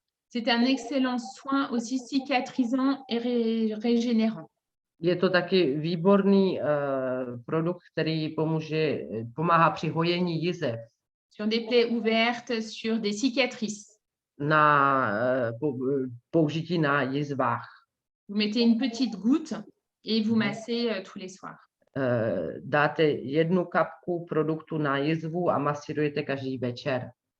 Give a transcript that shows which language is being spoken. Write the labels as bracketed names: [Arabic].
[French] C'est un excellent soin aussi cicatrisant et régénérant. [Czech] Je to taky výborný produkt, který pomáhá při hojení jizev. [French] Sur des plaies ouvertes, sur des cicatrices. [Czech] Na použití na jizvách. [French] Vous mettez une petite goutte et vous massez tous les soirs. [Czech] Dáte jednu kapku produktu na jizvu a masírujete každý večer.